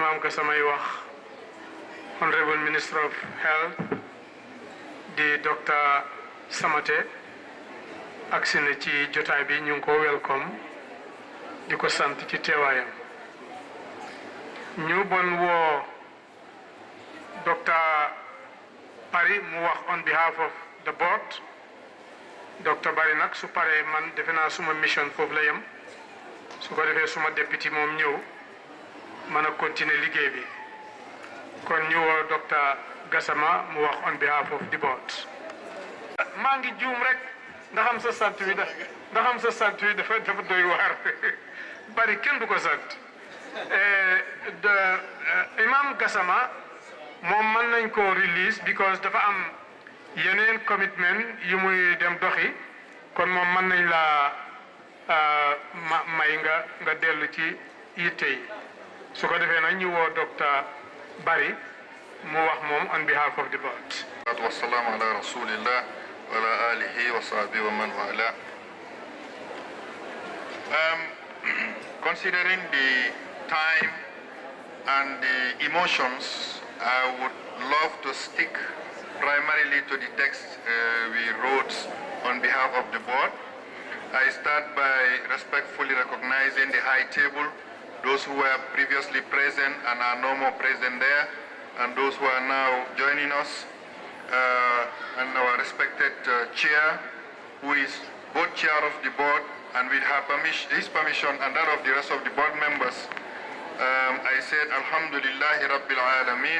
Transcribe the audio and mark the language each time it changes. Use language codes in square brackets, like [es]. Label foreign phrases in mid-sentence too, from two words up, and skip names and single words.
[wo] samay wax [en] Honorable Minister of Health [wo] di Dr. Samate agsi na ci jotaay bi ñu ngi ko welcome di ko sant ci teewaayam ñu bon woo Dr. [en] Barry [wo] mu wax [en] on behalf of the board. Dr. [wo] Barry nag su paree man defe naa suma mission foofu la yem su ko defee suma député moom ñëw mën a continuer liggéey bi kon ñu woo Dr. [en] Gassama [wo] mu wax [en] on behalf of the board. [wo] maa ngi juum rek ndax am sa sant wi dafa doy waar Barry kenn du ko sant Imam Gassama moom mën nañ ko [en] release because [wo] dafa am yeneen commitment yu muy dem doxi kon moom mën nañ la may nga dellu ci yitte yi su ko defee nag ñu woo Dr. [en] Barry [wo] mu wax moom [en] on behalf of the board. [ar] والسلام على رسول الله وعلى آله وصحبه ومن والاه. [en] Considering the time and the emotions, I would love to stick primarily to the text we wrote on behalf of the board. I start by respectfully recognizing the high table, those who were previously present and are no more present there, and those who are now joining us, and our respected chair, who is both chair of the board, and with his permission and that of the rest of the board members, I said, [ar] الحمد لله رب العالمين.